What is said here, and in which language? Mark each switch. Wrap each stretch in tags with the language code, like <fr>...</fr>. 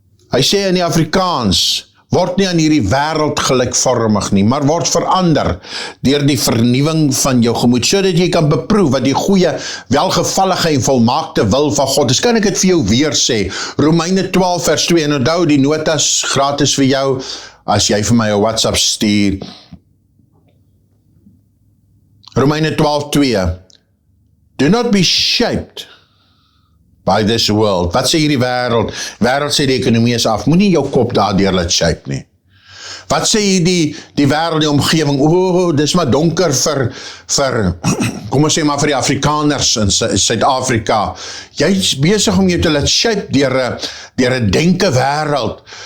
<af>Hy sê in die Afrikaans, word nie aan hierdie wêreld gelykvormig nie, maar word verander deur die vernuwing van jou gemoed, sodat jy kan beproef wat die goeie, welgevallige en volmaakte wil van God is. Kan ek dit vir jou weer sê? Romeine 12 vers 2, en onthou die notas gratis vir jou, as jy vir my 'n WhatsApp stuur.</af> <en>Romeine 12:2, do not be shaped by this world.</en> <af>Wat sê hierdie wêreld? Wêreld sê die ekonomie is af. Moenie jou kop daardeur laat shape nie. Wat sê die wêreld, die omgewing? Dis maar donker vir kom ons sê maar vir die Afrikaners in Suid-Afrika. Jy's besig om jou te laat shape deur 'n denke wêreld.</af>